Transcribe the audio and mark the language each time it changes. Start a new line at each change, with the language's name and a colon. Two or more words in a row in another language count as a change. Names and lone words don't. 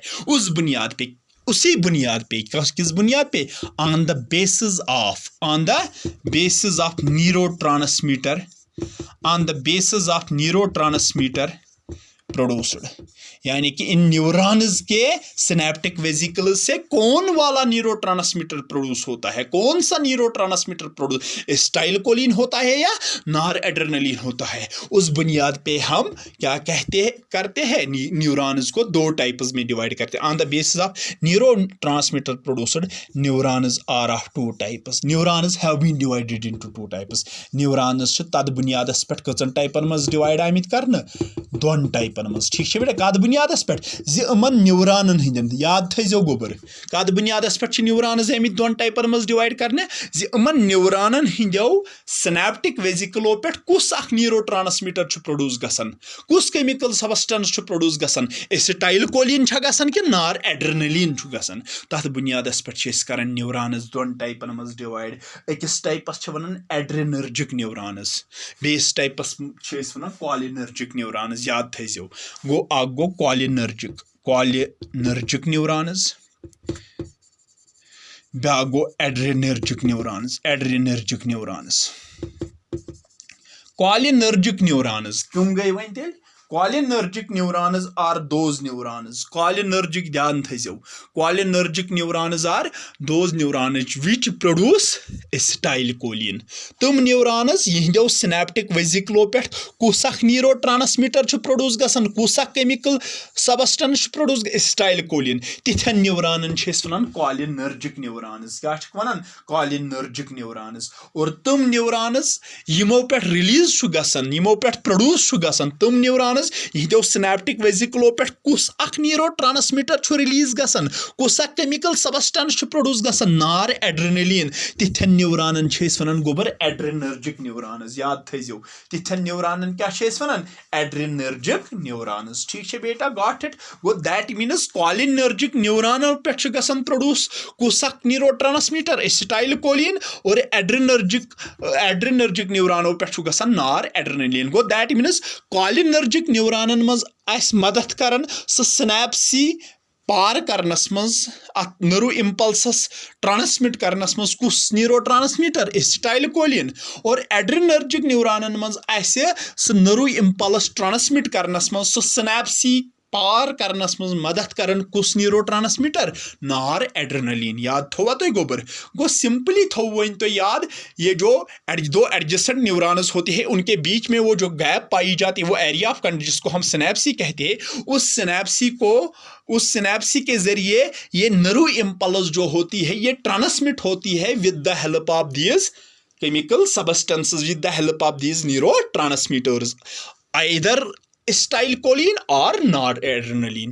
Hindi: उसी बुनियाद पे किस बुनियाद पे
English: on the basis of neurotransmitter produced
Hindi: यानी कि इन न्यूरॉन्स के सिनेप्टिक वेसिकल्स से कौन वाला न्यूरोट्रांसमीटर प्रोड्यूस होता है, कौन सा न्यूरोट्रांसमीटर प्रोड्यूस एसिटाइलकोलिन होता है या नॉर एड्रेनलिन होता है। उस बुनियाद पे हम क्या करते हैं न्यूरॉन्स को दो टाइप्स में डिवाइड करते हैं।
English: on the basis of neurotransmitter produced neurons are of two types. neurons have been divided into two types.
Kashmiri: न्यूरॉन्स तद बुनियादस पे कचन टाइपन मज डिवाइड आमित करने दोन टाइपन मज
Hindi: ठीक है बेटा
Kashmiri: कद बुनियादस पे न्यूरॉनन हंदन याद थो गोबर कद बुनियादस पे न्यूरॉन्स आमित दोन टाइपन मज डिवाइड करने न्यूरॉनन हंदो सिनेप्टिक वेसिकलो पे कुस अख
English: neurotransmitter produce
Kashmiri: गसान, कुस
English: chemical substance produce
Kashmiri: गसान, एसिटाइलकोलिन गसान कि नॉर एड्रेनलिन गसान। तथ बुनियादस पे करान न्यूरॉन्स दोन टाइपन मज डिवाइड। अकिस टाइपस वनान
English: adrenergic neurons,
Kashmiri: बेस टाइपस वनान
English: cholinergic neurons
Kashmiri: याद थो गो
English: cholinergic neurons,
Kashmiri: ब्या गो
English: adrenergic neurons. cholinergic neurons
Kashmiri: कम गई वन तेल
English: cholinergic neurons are those neurons. कॉलिनर्जिक
Kashmiri: ध्यान थो
English: cholinergic neurons are those neurons which produce acetylcholine.
Kashmiri: तम न्यूरॉन्स यहंदो सिनेप्टिक वेसिकलो पे कुस अख
English: neurotransmitter produce
Kashmiri: गसान, कुस अख
English: chemical substance produce acetylcholine.
Kashmiri: तिथन न्यूरॉनन वनान
English: cholinergic neurons.
Kashmiri: क्या वनान
English: cholinergic neurons.
Kashmiri: और तम न्यूरॉन्स यमो पे रिलीज गसान, यमो पे प्रोड्यूस गसान तम न्यूरॉन्स यहदो सिनेप्टिक वेसिकलो पे कुस अख
English: neurotransmitter release
Kashmiri: गसान, कुस अख
English: chemical substance produce
Kashmiri: गसान नॉर एड्रेनलिन। तिथन न्यूरॉनन वनान गोबर
English: adrenergic neurons
Kashmiri: याद थो। तिथन न्यूरॉनन क्या वनान
English: adrenergic neurons
Hindi: ठीक है बेटा
English: got it.
Kashmiri: गो
English: that means
Kashmiri: कॉलिनर्जिक न्यूरॉनल पे गसान प्रोड्यूस कुस अख
English: neurotransmitter acetylcholine
Kashmiri: और एड्रेनर्जिक न्यूरॉनो पे गसान नॉर एड्रेनलिन। गो
English: that means
Kashmiri: कॉलिनर्जिक न्यूरॉनन मज आस मदद करन स सिनेप्सी पार करनस मज अत नर्व इम्पल्सस ट्रांसमिट करनस मज कुस
English: neurotransmitter acetylcholine
Kashmiri: और एड्रेनर्जिक न्यूरॉनन मज आसे स
English: nerve impulse
Kashmiri: ट्रांसमिट करनस मज स सिनेप्सी पार करनस मज मदद करन कुस
English: neurotransmitter noradrenaline.
Kashmiri: याद थोवा तो गोबर गो सिंपली थो वन तो याद
Hindi: ये जो दो
English: adjacent neurons
Hindi: होते हैं उनके बीच में वो जो गैप पाई जाती है वो
English: area of conduction
Hindi: जिसको हम सिनेप्सी कहते हैं उस सिनेप्सी के जरिए ये
English: nerve impulse
Hindi: जो होती है ये ट्रांसमिट होती है
English: with the help of these chemical substances, with the help of these neurotransmitters either acetylcholine or noradrenaline.